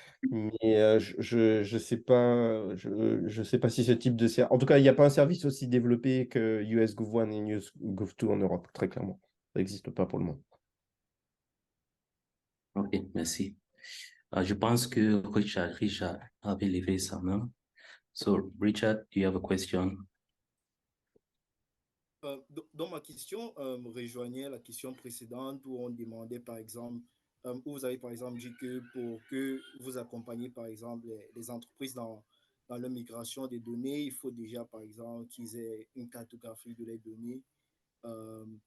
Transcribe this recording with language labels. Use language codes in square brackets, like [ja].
[fr] Mais je sais pas, je sais pas si ce type de service. En tout cas, il n'y a pas un service aussi développé que US Gov 1 et US Gov 2 en Europe, très clairement. Ça n'existe pas pour le moment. OK, merci. Je pense que Richard avait levé sa main. [en] So, Richard, do you have a question? [fr] Dans ma question, rejoignait la question précédente où on demandait, par exemple, où vous avez, par exemple, dit que pour que vous accompagniez, par exemple, les entreprises dans leur migration des données, il faut déjà, par exemple, qu'ils aient une cartographie de les données. Euh,